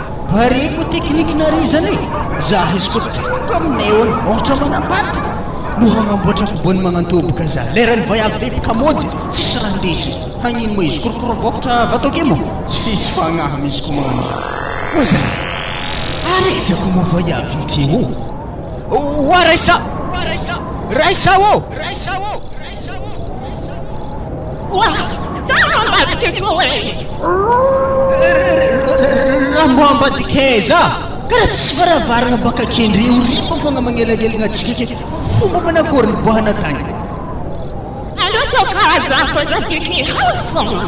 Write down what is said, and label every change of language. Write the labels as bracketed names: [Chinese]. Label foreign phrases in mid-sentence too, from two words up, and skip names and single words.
[Malagasy] Pare ko teknikinareo zany e. Za izy koa tonga aminay ao any, ohatra manambady. No hagnamboatra koboany magnantoboka za. Lerany vaiavy be mpikamaody, tsisy raha ndesy. Hagnino moa izy, korokoro vokatra vato ke moa? Tsisy fagnahy misy koa magnano. Oa zany. Ary ezako moa vaiavy niteo. Oa raisa. Oa raisa. Raisa o. Raisa o. Raisa o. Oa, za mamadika koa e. Raha mbo ambadika e za. Karaha tsisy varavarana baka kendreo ripa fa magnelagelagna antsika ke. Fomba manakory niboahana tany. Andro sao ka za fa za feky hafa.